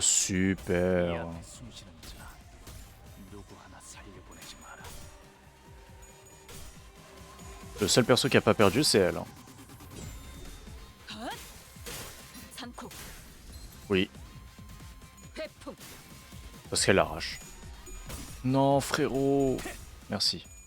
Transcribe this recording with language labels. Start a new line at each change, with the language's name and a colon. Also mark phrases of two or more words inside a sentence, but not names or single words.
French: super.
Korean: 앞에 숨쉬는 자 누구 하나 살려보내지 마라.
French: Le seul perso qui a pas perdu c'est elle. Hein. Oui. Parce qu'elle arrache. Non frérot. Merci.